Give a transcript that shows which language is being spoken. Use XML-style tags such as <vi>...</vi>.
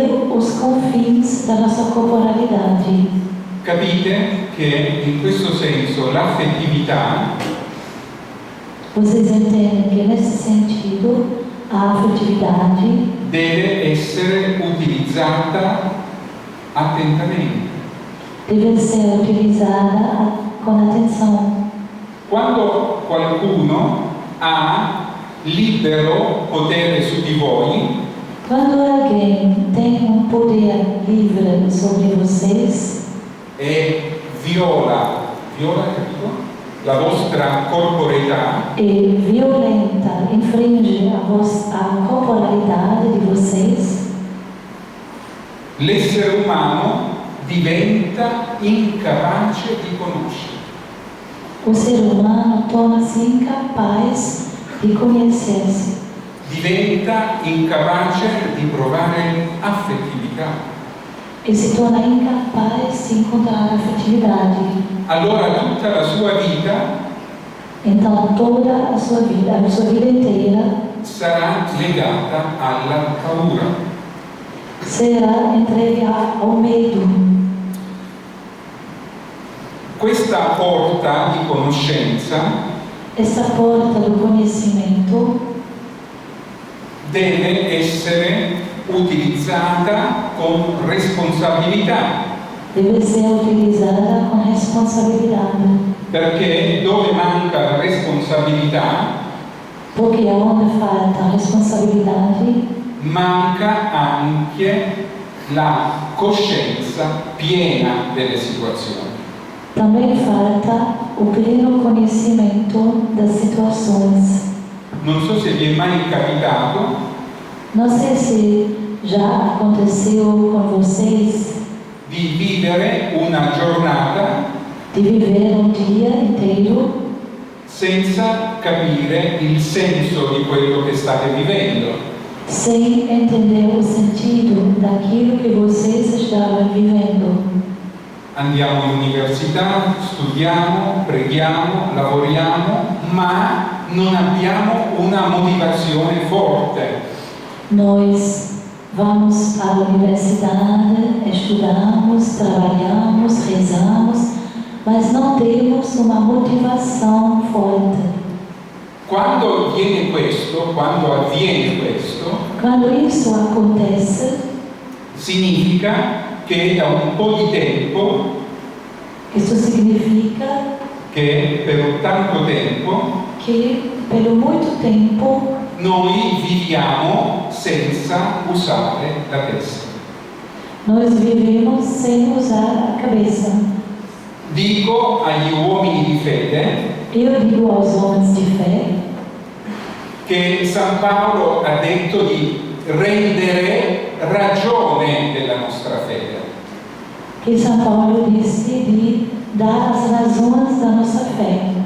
<pt>os confins da nossa corporalidade.</pt> <it>Capite che in questo senso l'affettività</it> <pt>Vocês entendem que nesse sentido a afetividade</pt> <it>deve essere utilizzata attentamente.</it> <pt>deve ser utilizada com atenção.</pt> <it>Quando qualcuno ha libero potere su di voi,</it> <pt>Quando alguém tem poder livre sobre vocês</pt> <it>e viola, capito? La vostra corporeità,</it> <pt>e violenta, infringe a corporalidade de vocês,</pt> <it>l'essere umano diventa incapace di conoscere.</it> <pt>o ser humano torna-se incapaz de conhecer-se,</pt> <it>Diventa incapace di provare affettività.</it> <pt>e se torna incapaz de encontrar afetividade.</pt> <it>Allora tutta la sua vita</it> <pt>Então toda a sua vida inteira</pt> <it>sarà legata alla paura.</it> <pt>será entregue ao medo.</pt> <it>Questa porta di conoscenza</it> <pt>Essa porta do conhecimento</pt> <it>deve essere utilizzata con responsabilità,</it> <pt>deve ser utilizada com responsabilidade,</pt> <it>perché dove manca la responsabilità</it> <pt>porque onde falta responsabilidade</pt> <it>manca anche la coscienza piena delle situazioni.</it> <pt>Também falta o pleno conhecimento das situações.</pt> <it>Non so se vi è mai capitato</it> <pt>Não sei se já aconteceu com vocês</pt> <it>di vivere una giornata</it> <pt>de viver um dia inteiro</pt> <it>senza capire il senso di quello che state vivendo.</it> <pt>sem entender o sentido daquilo que vocês estavam vivendo.</pt> <it>Andiamo all'università, studiamo, preghiamo, lavoriamo, ma non abbiamo una motivazione forte.</it> <pt>Nós vamos à universidade, estudamos, trabalhamos, rezamos, mas não temos uma motivação forte.</pt> <it>Quando avviene questo,</it> <pt>Quando isso acontece,</pt> <it>significa che da un po' di tempo,</it> <pt>isso significa</pt> <it>che per tanto tempo,</it> <pt>que, pelo muito tempo,</pt> <it>noi viviamo senza usare la testa.</it> <pt>nós vivemos sem usar a cabeça.</pt> <it>Dico agli uomini di fede</it> <pt>Eu digo aos homens de fé</pt> <it>che San Paolo ha detto di rendere ragione della nostra fede.</it> <pt>que São Paulo disse de dar as razões da nossa fé.</pt>